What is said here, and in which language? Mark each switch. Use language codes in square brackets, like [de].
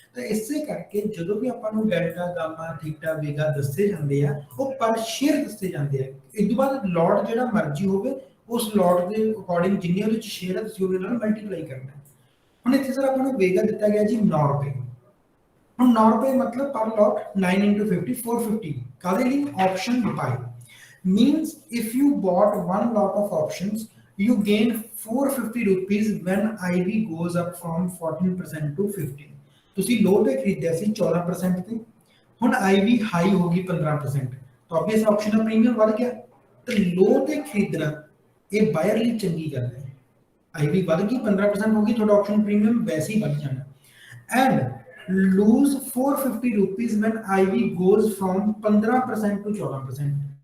[pa] ਤਾਂ ਇਸੇ ਕਰਕੇ ਜਦੋਂ ਵੀ ਆਪਾਂ ਨੂੰ ਡੈਲਟਾ, ਗਾਮਾ, ਥੀਟਾ, ਵੇਗਾ ਦੱਸੇ ਜਾਂਦੇ ਆ ਉਹ ਪਰ ਸ਼ੇਅਰ ਦੱਸੇ ਜਾਂਦੇ ਆ। ਇਸ ਤੋਂ ਬਾਅਦ ਲੋਟ ਜਿਹੜਾ ਮਰਜ਼ੀ ਹੋਵੇ ਉਸ ਲੋਟ ਦੇ ਅਕੋਰਡਿੰਗ ਜਿੰਨੇ ਉਹਦੇ ਚ ਸ਼ੇਅਰ ਹੈ ਤੁਸੀਂ ਉਹਦੇ ਨਾਲ ਮਲਟੀਪਲਾਈ ਕਰਨਾ ਹੈ। ਹੁਣ ਇੱਥੇ ਸਰ ਆਪਾਂ ਨੂੰ ਵੇਗਾ ਦਿੱਤਾ ਗਿਆ ਜੀ 9 ਰੁਪਏ। ਹੁਣ 9 ਰੁਪਏ ਮਤਲਬ ਪਰ ਲੋਟ 9 into 50 450 ਕਾਹਦੇ ਲਈ? Option by. [en] means if you bought one lot of options you gain 450 rupees when IV goes up from 14% to 15। [pa] ਤੁਸੀਂ ਲੋ ਤੇ ਖਰੀਦਿਆ ਸੀ 14% ਤੇ, ਹੁਣ IV ਹਾਈ ਹੋ ਗਈ 15%, ਤਾਂ ਆਬਵੀਅਸ ਆਪਸ਼ਨ ਦਾ ਪ੍ਰੀਮੀਅਮ ਵੱਧ ਗਿਆ। ਤੇ ਲੋ ਤੇ ਖਰੀਦਣਾ ਇਹ ਬਾਇਰ ਲਈ ਚੰਗੀ ਗੱਲ ਹੈ। IV ਵੱਧ ਗਈ 15% ਹੋ ਗਈ, ਤੁਹਾਡਾ ਆਪਸ਼ਨ ਪ੍ਰੀਮੀਅਮ ਵੈਸੇ ਹੀ ਵੱਧ ਜਾਣਾ। [en] And lose 450 rupees when IV goes from 15% to 14%।